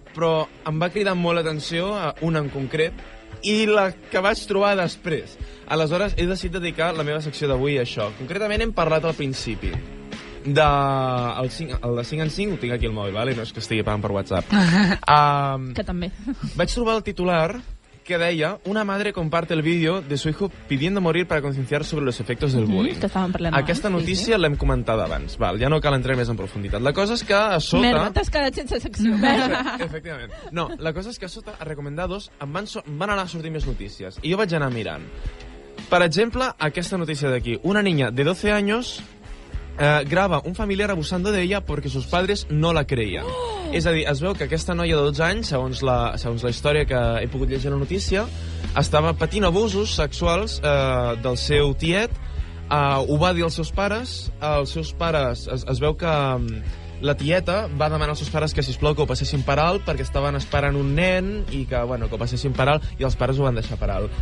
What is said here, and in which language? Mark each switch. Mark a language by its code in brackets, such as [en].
[ca] però em va cridar molt l'atenció una en concret i la que vaig trobar després. Aleshores, he decidit dedicar la meva secció d'avui a això. Concretament hem parlat al principi el de 5 en 5, ho tinc aquí al mòbil, vale? No és que estigui pagant per WhatsApp. Que també. Vaig trobar el titular que deia: [es] una madre comparte el vídeo de su hijo pidiendo morir para concienciar sobre los efectos del bullying. [ca] Que estàvem parlant Aquesta abans, notícia l'hem comentada abans, val, ja no cal entrar més en profunditat. La cosa és que a sota... Merda, t'has quedat sense secció. Efectivament. No, la cosa és que a sota, a Recomendados, em van anar a sortir més notícies. I jo vaig anar mirant. Per exemple, aquesta notícia d'aquí. [es] Una niña de 12 años graba un familiar abusando de ella porque sus padres no la creían. [ca] És a dir, es veu que aquesta noia de 12 anys, segons la història que he pogut llegir a la notícia, estava patint abusos sexuals del seu tiet, ho va dir als seus pares es veu que la tieta va demanar als seus pares que, sisplau, que ho passessin per alt perquè estaven esperant un nen i que, bueno, que ho passessin per alt, i els pares ho van deixar per alt.